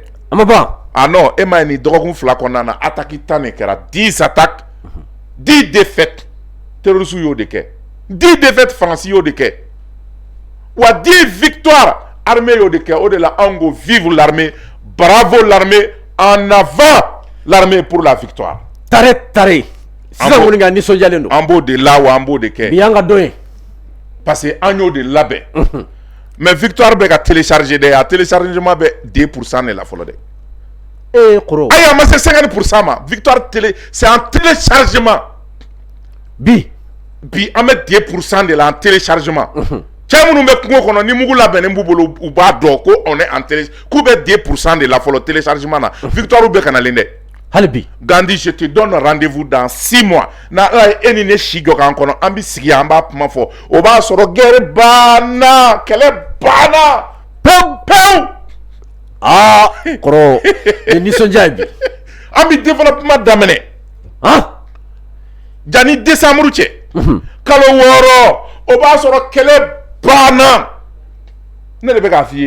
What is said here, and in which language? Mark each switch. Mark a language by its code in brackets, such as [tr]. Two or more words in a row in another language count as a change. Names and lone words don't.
[bm] a ma ban ah non e m'a ye nin dɔgɔkun fila kɔnɔna na attaque tan de kɛra [fr] 10 attaques 10 défaites terroristes [bm] y'o de kɛ [fr] 10 défaites [bm] Faransi y'o de kɛ wa [fr] 10 victoires armée [bm] y'o de kɛ o de la anw ko [fr] vive l'armée bravo l'armée en avant l'armée pour la victoire [bm] tare sisan kɔni ka nisɔndiyalen don an b'o de la wa an b'o de kɛ bi y'an ka dɔn ye [fr] parce que [bm] an y'o de labɛn mais victoire bɛ ka télécharger dɛ a téléchargement bɛ 2% de la fɔlɔ dɛ kɔrɔ ayi a ma se 50% ma [fr] victoire télé c'est en téléchargement [bm] bi an bɛ 2% de la [fr] en téléchargement [bm] cɛ minnu bɛ kungo kɔnɔ ni mugu labɛnnen b'u bolo u b'a dɔn ko [fr] on est en télé [bm] k'u bɛ 2% de la fɔlɔ téléchargement na victoire bɛ ka nalen dɛ hali bi Gandhi [fr] je te donne rendez-vous dans 6 mois [bm] na ala ye e ni ne si jɔ k'an kɔnɔ an bɛ sigi an b'a kuma fɔ o b'a sɔrɔ guerre banna kɛlɛ banna pewu kɔrɔ ni nisɔndiya ye bi an bɛ développement daminɛ jani décembre cɛ kalo 6 o b'a sɔrɔ kɛlɛ banna ne de bɛ k'a f'i ye